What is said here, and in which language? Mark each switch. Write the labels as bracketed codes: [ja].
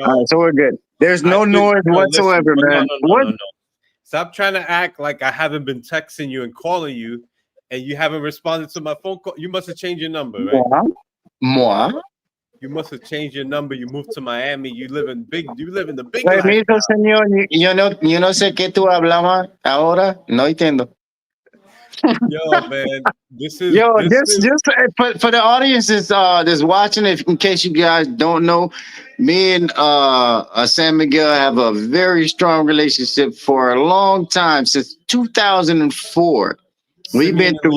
[en] All right, so we're good. There's no noise whatsoever, man. No. Stop trying to act like I haven't been texting you and calling you, and you haven't responded to my phone call. You must have changed your number, right? [fr] Moi? [en] You must have changed your number. You moved to Miami. You live in the big life. [es] Permiso, señor. Yo no sé qué tú hablabas ahora. No entiendo. [en] Yo, man, this is just for the audience that's watching, in case you guys don't know, me and San Miguel have a very strong relationship for a long time, since 2004. We've been through